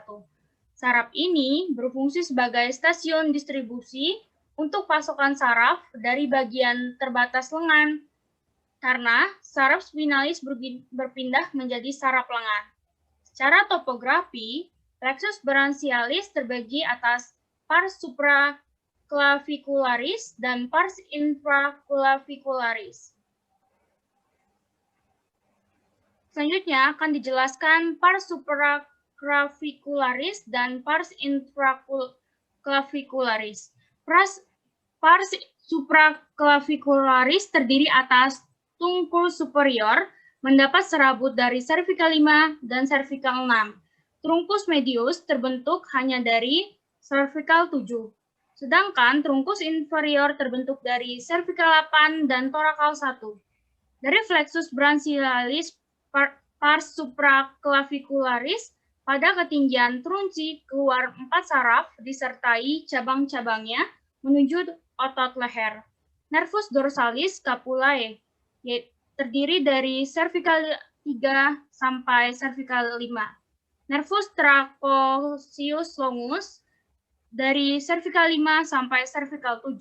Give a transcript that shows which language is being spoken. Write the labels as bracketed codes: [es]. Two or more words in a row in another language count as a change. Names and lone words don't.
[id] Saraf ini berfungsi sebagai stasiun distribusi untuk pasokan saraf dari bagian terbatas lengan, karena saraf spinalis berpindah menjadi saraf lengan. Secara topografi, [la] plexus branchialis [id] terbagi atas [la] pars supraclavicularis [id] dan [la] pars infraclavicularis. [id] Selanjutnya akan dijelaskan [la] pars supraclavicularis [id] dan [la] pars infraclavicularis. Pars supraclavicularis [id] terdiri atas [la] tungkul superior, [id] mendapat serabut dari cervical 5 dan cervical 6. [la] Trunkus medius [id] terbentuk hanya dari cervical 7. Sedangkan [la] trunkus inferior [id] terbentuk dari cervical 8 dan thoracal 1. Dari [la] plexus branchialis pars supraclavicularis, [id] pada ketinggian trunci keluar 4 saraf disertai cabang-cabangnya menuju otot leher. [la] Nervus dorsalis scapulae [id] terdiri dari cervical 3 sampai cervical 5. [la] Nervus trapecius longus [id] dari cervical 5 sampai cervical 7.